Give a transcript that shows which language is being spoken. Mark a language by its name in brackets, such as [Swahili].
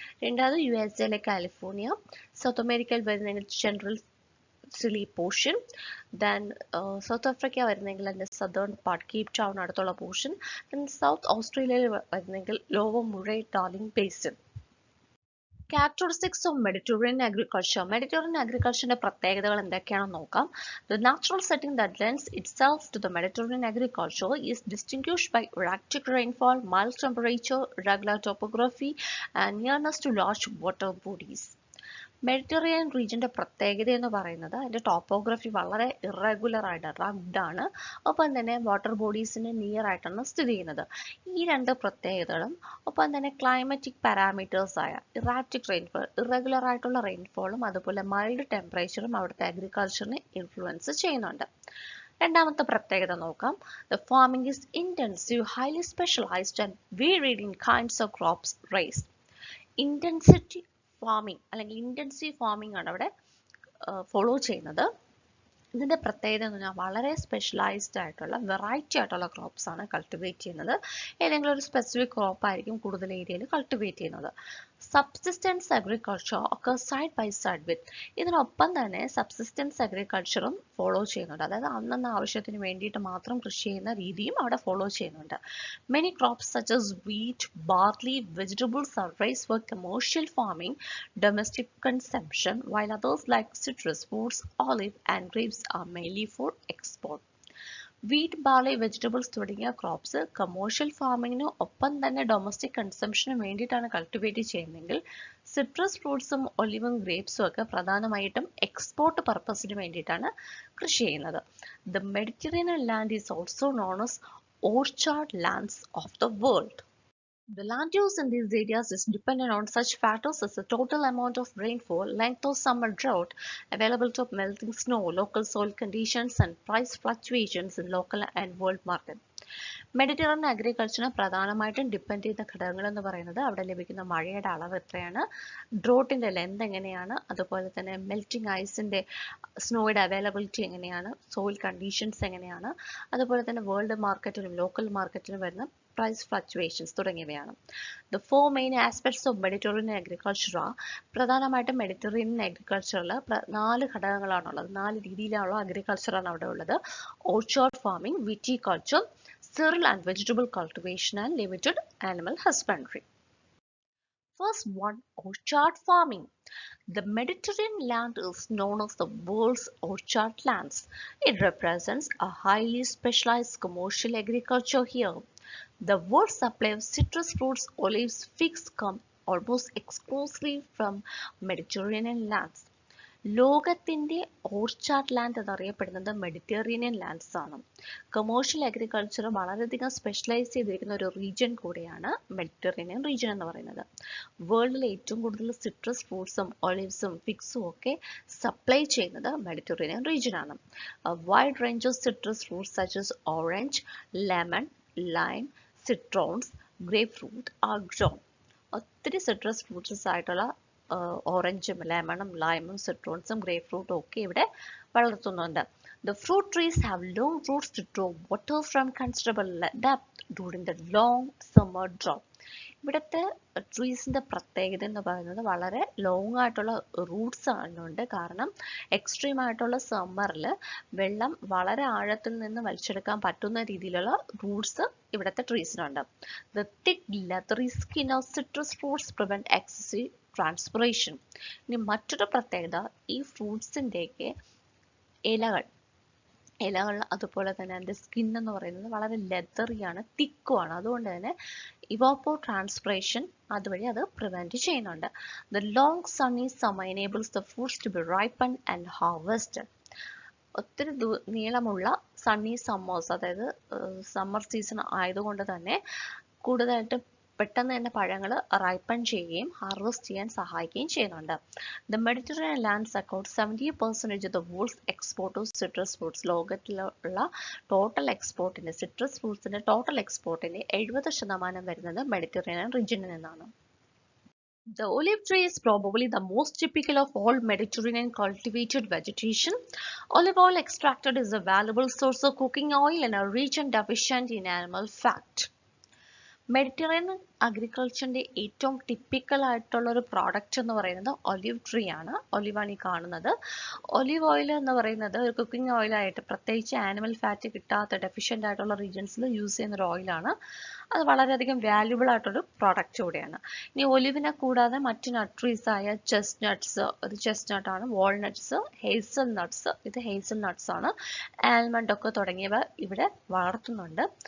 [Malayalam] രണ്ടാമത് USA California, south അമേരിക്കയിൽ വരുന്നതിന് central Chile portion, then south Africa വരുന്നെങ്കിൽ അതിൻ്റെ സദേൺ പാർട്ട് കേപ്പ് ടൗൺ അടുത്തുള്ള പോർഷൻ, ദെൻ സൗത്ത് ഓസ്ട്രേലിയയിൽ വരുന്നെങ്കിൽ lower Murray darling basin. [English] Characteristics of Mediterranean agriculture. Mediterranean agriculture [Malayalam] പ്രത്യേകതകൾ എന്തൊക്കെയാണെന്ന് നോക്കാം. [English] The natural setting that lends itself to the Mediterranean agriculture is distinguished by erratic rainfall, mild temperature, irregular topography, and nearness to large water bodies. [Malayalam] Mediterranean റീജിയൻ്റെ പ്രത്യേകത എന്ന് പറയുന്നത് അതിൻ്റെ topography വളരെ irregular ആയിട്ട് റഗ്ഡാണ്, ഒപ്പം തന്നെ വാട്ടർ ബോഡീസിന് നിയർ ആയിട്ടാണ് സ്ഥിതി ചെയ്യുന്നത്. ഈ 2 പ്രത്യേകതകളും ഒപ്പം തന്നെ ക്ലൈമറ്റിക് പാരാമീറ്റേഴ്സായ ഇറാറ്റിക് റെയിൻഫോൾ, ഇറഗുലർ ആയിട്ടുള്ള റെയിൻഫോളും അതുപോലെ മൈൽഡ് ടെമ്പറേച്ചറും അവിടുത്തെ അഗ്രികൾച്ചറിനെ ഇൻഫ്ലുവൻസ് ചെയ്യുന്നുണ്ട്. രണ്ടാമത്തെ പ്രത്യേകത നോക്കാം. [English] The farming is intensive, highly specialized and varied in kinds of crops raised. [Malayalam] Intensity farming അല്ലെങ്കിൽ ഇൻറ്റൻസീവ് ഫാമിംഗ് ആണ് അവിടെ ഫോളോ ചെയ്യുന്നത്. ഇതിൻ്റെ പ്രത്യേകത എന്ന് പറഞ്ഞാൽ വളരെ സ്പെഷ്യലൈസ്ഡ് ആയിട്ടുള്ള വെറൈറ്റി ആയിട്ടുള്ള ക്രോപ്സ് ആണ് കൾട്ടിവേറ്റ് ചെയ്യുന്നത്. ഏതെങ്കിലും ഒരു സ്പെസിഫിക് ക്രോപ്പ് ആയിരിക്കും കൂടുതൽ ഏരിയയിൽ കൾട്ടിവേറ്റ് ചെയ്യുന്നത്. സബ്സിസ്റ്റൻസ് അഗ്രികൾച്ചർ ഒക്കെ [English] side by side with, [Malayalam] ഇതിനൊപ്പം തന്നെ സബ്സിസ്റ്റൻസ് അഗ്രികൾച്ചറും ഫോളോ ചെയ്യുന്നുണ്ട്. അതായത് അന്നന്ന് ആവശ്യത്തിന് വേണ്ടിയിട്ട് മാത്രം കൃഷി ചെയ്യുന്ന രീതിയും അവിടെ ഫോളോ ചെയ്യുന്നുണ്ട്. [English] Many crops such as wheat, barley, vegetables are raised for commercial farming, domestic consumption, while others like citrus, fruits, olive and grapes are mainly for export. [Malayalam] Wheat, barley, vegetables തുടങ്ങിയ ക്രോപ്സ് കമേഴ്ഷ്യൽ ഫാമിങ്ങിന് ഒപ്പം തന്നെ domestic കൺസംഷന് വേണ്ടിയിട്ടാണ് cultivate ചെയ്യുന്നതെങ്കിൽ citrus ഫ്രൂട്ട്സും ഒലിവും ഗ്രേപ്സും ഒക്കെ പ്രധാനമായിട്ടും export പർപ്പസിന് വേണ്ടിയിട്ടാണ് കൃഷി ചെയ്യുന്നത്. [English] The Mediterranean land is also known as orchard lands of the world. The land use in these areas is dependent on such factors as the total amount of rainfall, length of summer drought, availability of melting snow, local soil conditions, and price fluctuations in local and world market. [Malayalam] Mediterranean അഗ്രികൾച്ചറിന് പ്രധാനമായിട്ടും depend ചെയ്യുന്ന ഘടകങ്ങൾ എന്ന് പറയുന്നത് അവിടെ ലഭിക്കുന്ന മഴയുടെ അളവ് എത്രയാണ്, ഡ്രോട്ടിൻ്റെ ലെന്ത് എങ്ങനെയാണ്, അതുപോലെ തന്നെ മെൽറ്റിംഗ് ഐസിൻ്റെ സ്നോയുടെ അവൈലബിലിറ്റി എങ്ങനെയാണ്, സോയിൽ കണ്ടീഷൻസ് എങ്ങനെയാണ്, അതുപോലെ തന്നെ വേൾഡ് മാർക്കറ്റിലും ലോക്കൽ മാർക്കറ്റിലും വരുന്ന പ്രൈസ് ഫ്ലക്ച്വേഷൻസ് തുടങ്ങിയവയാണ്. [English] the four main aspects of Mediterranean agriculture [Malayalam] ആ പ്രധാനമായിട്ടും മെഡിറ്ററേനിയൻ അഗ്രികൾച്ചറിൽ 4 ഘടകങ്ങളാണുള്ളത്, 4 രീതിയിലുള്ള അഗ്രികൾച്ചറാണ് അവിടെ ഉള്ളത്. [English] Orchard farming, viticulture, cereal and vegetable cultivation, and limited animal husbandry. First one, orchard farming. The Mediterranean land is known as the world's orchard lands. It represents a highly specialized commercial agriculture here. The world supply of citrus fruits, olives, figs come almost exclusively from Mediterranean lands. [Malayalam] ലോകത്തിൻ്റെ orchard land എന്നറിയപ്പെടുന്നത് Mediterranean lands ആണ്. Commercial agriculture വളരെയധികം specialise ചെയ്തിരിക്കുന്ന ഒരു region കൂടിയാണ് Mediterranean region എന്ന് പറയുന്നത്. വേൾഡിലെ ഏറ്റവും കൂടുതൽ സിട്രസ് ഫ്രൂട്ട്സും ഒലിവ്സും ഫിഗ്സും ഒക്കെ സപ്ലൈ ചെയ്യുന്നത് Mediterranean റീജിയനാണ്. [English] Wide range of citrus fruits such as orange, lemon, lime, citrons, grapefruit are grown. [Malayalam] ഒത്തിരി സിട്രസ് ഫ്രൂട്ട്സ് ആയിട്ടുള്ള ഓറഞ്ചും ലെമണും ലൈമും സിട്രോൺസും ഗ്രേപ്പ് ഫ്രൂട്ടും ഒക്കെ ഇവിടെ വളർത്തുന്നുണ്ട്. [English] The fruit trees have long roots to draw water from considerable depth during the long summer drought. [Malayalam] ഇവിടുത്തെ ട്രീസിൻ്റെ പ്രത്യേകത എന്ന് പറയുന്നത് വളരെ ലോങ് ആയിട്ടുള്ള റൂട്ട്സ് ആണുണ്ട്. കാരണം എക്സ്ട്രീം ആയിട്ടുള്ള സമ്മറിൽ വെള്ളം വളരെ ആഴത്തിൽ നിന്ന് വലിച്ചെടുക്കാൻ പറ്റുന്ന രീതിയിലുള്ള റൂട്ട്സ് ഇവിടുത്തെ ട്രീസിനുണ്ട്. [English] The thick leathery skin of citrus fruits prevent excessive transpiration. [Malayalam] ഇനി മറ്റൊരു പ്രത്യേകത, ഈ ഫ്രൂട്ട്സിൻ്റെയൊക്കെ ഇലകൾ അതുപോലെ തന്നെ അതിൻ്റെ സ്കിൻ എന്ന് പറയുന്നത് വളരെ ലെതറിയാണ്, തിക്കുമാണ്. അതുകൊണ്ട് തന്നെ ഇവാപ്പോ ട്രാൻസ്പിറേഷൻ അതുവഴി അത് പ്രിവെൻറ്റ് ചെയ്യുന്നുണ്ട്. [English] The long sunny summer enables the fruits to be ripen and harvested. [Malayalam] ഒത്തിരി നീളമുള്ള സണ്ണി സമ്മേഴ്സ്, അതായത് സമ്മർ സീസൺ ആയതുകൊണ്ട് തന്നെ കൂടുതലായിട്ട് പെട്ടെന്ന് തന്നെ പഴങ്ങൾ റൈപ്പൺ ചെയ്യുകയും ഹാർവെസ്റ്റ് ചെയ്യാൻ സഹായിക്കുകയും ചെയ്യുന്നുണ്ട്. [English] The Mediterranean lands account 70% of the world's export of citrus fruits. [Malayalam] ലോകത്തിലുള്ള ടോട്ടൽ എക്സ്പോർട്ടിൻ്റെ സിട്രസ് ഫ്രൂട്ട്സിൻ്റെ ടോട്ടൽ എക്സ്പോർട്ടിൻ്റെ 70% വരുന്നത് മെഡിറ്ററേനിയൻ റീജിയനിൽ നിന്നാണ്. [English] The olive tree is probably the most typical of all Mediterranean cultivated vegetation. Olive oil extracted is a valuable source of cooking oil in a region deficient in animal fat. [Malayalam] Mediterranean അഗ്രികൾച്ചറിൻ്റെ ഏറ്റവും typical ആയിട്ടുള്ള ഒരു product എന്ന് പറയുന്നത് olive tree ആണ്. ഒലിവാണ് ഈ കാണുന്നത്. Olive oil എന്ന് പറയുന്നത് ഒരു കുക്കിംഗ് ഓയിലായിട്ട്, പ്രത്യേകിച്ച് ആനിമൽ ഫാറ്റ് കിട്ടാത്ത ഡെഫിഷ്യൻ്റ് ആയിട്ടുള്ള റീജിയൻസിൽ യൂസ് ചെയ്യുന്ന ഒരു ഓയിലാണ്. അത് വളരെയധികം വാല്യുബിൾ ആയിട്ടൊരു പ്രോഡക്റ്റ് കൂടിയാണ്. ഇനി ഒലിവിനെ കൂടാതെ മറ്റ് നട്ട് ട്രീസ് ആയ ചെസ്റ്റ്നട്ട്സ്, ഇത് ചെസ്റ്റ്നട്ട് ആണ്, വാൾനട്ട്സ്, ഹേസൽനട്ട്സ്, ഇത് ഹേസൽനട്ട്സ് ആണ്, ആൽമണ്ട് ഒക്കെ തുടങ്ങിയവ ഇവിടെ വളർത്തുന്നുണ്ട്.